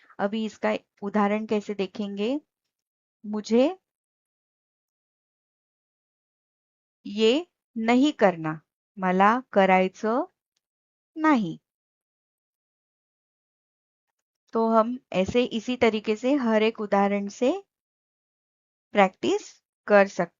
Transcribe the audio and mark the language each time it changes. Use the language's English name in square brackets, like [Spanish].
[Hindi] अभी इसका उदाहरण कैसे देखेंगे? मुझे ये नहीं करना, [Marathi] मला करायचं नाही. [Hindi] तो हम ऐसे इसी तरीके से हर एक उदाहरण से प्रैक्टिस कर सकते